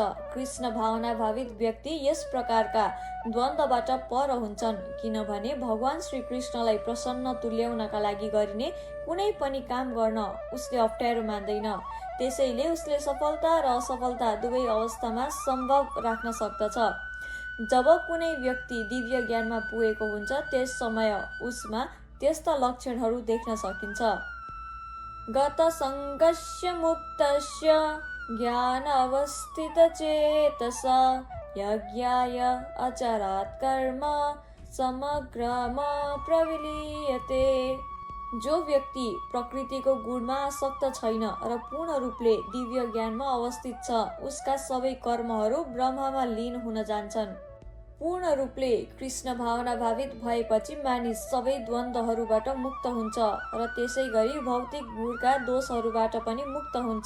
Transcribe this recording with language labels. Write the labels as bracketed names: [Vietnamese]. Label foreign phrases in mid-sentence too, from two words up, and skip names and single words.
[Nepali] कृष्ण भावना भावित व्यक्ति यस प्रकारका द्वन्द्वबाट पर हुन्छन्, किनभने भगवान श्री कृष्णलाई प्रसन्न तुल्याउनका लागि गरिने कुनै पनि काम गर्न उसले अप्ठ्यारो मान्दैन। त्यसैले उसले सफलता र असफलता दुवै अवस्थामा सम्भव राख्न सक्दछ। जब कुनै व्यक्ति दिव्य ज्ञानमा पुगेको हुन्छ त्यस समय उसमा त्यस्ता लक्षणहरू देख्न सकिन्छ। [Sanskrit] गत सङ्गस्य मुक्तस्य ज्ञान अवस्थित चेतसा यज्ञाय अचरात् कर्म समग्रम प्रविलीयते। [Nepali] जो व्यक्ति प्रकृतिको गुणमा आसक्त छैन र पूर्ण रूपले दिव्य ज्ञानमा अवस्थित छ उसका सबै कर्महरू ब्रह्ममा लीन हुन जान्छन्। पूर्ण रूपले कृष्ण भावना भावित भएपछि मानिस सबै द्वन्द्वहरूबाट मुक्त हुन्छ र त्यसै गरी भौतिक गुणका दोषहरूबाट पनि मुक्त हुन्छ।